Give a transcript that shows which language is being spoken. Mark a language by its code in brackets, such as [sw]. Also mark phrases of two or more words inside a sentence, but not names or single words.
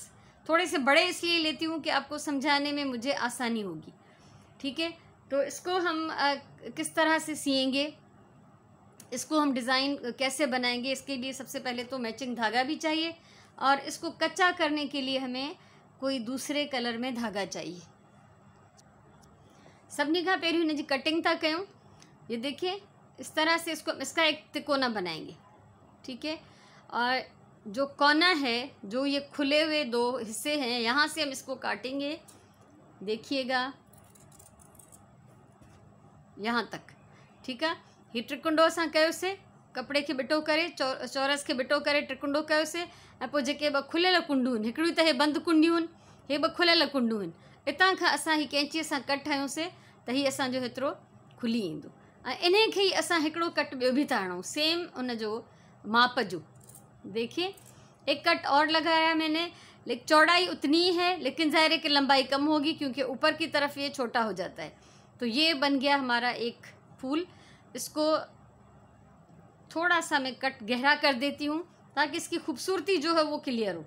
[hi] थोड़े से बड़े इसलिए लेती हूँ कि आपको समझाने में मुझे आसानी होगी। ठीक है, तो इसको हम किस तरह से सिएंगे, इसको हम डिज़ाइन कैसे बनाएंगे, इसके लिए सबसे पहले तो मैचिंग धागा भी चाहिए और इसको कच्चा करने के लिए हमें कोई दूसरे कलर में धागा चाहिए। [sd] सभिनी खां पहिरियों हिन जी कटिंग था कयूं। [hi] ये देखिए, इस तरह से इसका एक तिकोना बनाएंगे। ठीक है, और जो कोना है, जो ये खुले हुए 2 हिस्से हैं, यहाँ से हम इसको काटेंगे। देखिएगा यहाँ तक। ठीक है, [sd] ये त्रिकुंडो असां कयोसीं, कपिड़े खे बिटो करे, चौरस खे बिटो करे त्रिकुंडो कयोसीं। ऐं पोइ जेके 2 खुलियल कुंडियूं आहिनि, हिकिड़ियूं त हे बंदि कुंडियूं आहिनि, हे 2 खुलियल कुंडियूं आहिनि। इतां खां असां ही कैंचीअ सां कट ठाहियूंसीं त हीअ असांजो हेतिरो खुली ईंदो। ऐं इन खे ई असां हिकिड़ो कट ॿियो बि था हणूं, सेम उन जो माप जो। [hi] देखिए, एक कट और लगाया मैंने, लेकिन चौड़ाई उतनी ही है, लेकिन ज़ाहिर है कि लंबाई कम होगी क्योंकि ऊपर की तरफ ये छोटा हो जाता है। तो ये बन गया हमारा एक फूल। इसको थोड़ा सा मैं कट गहरा कर देती हूँ ताकि इसकी खूबसूरती जो है वो क्लियर हो।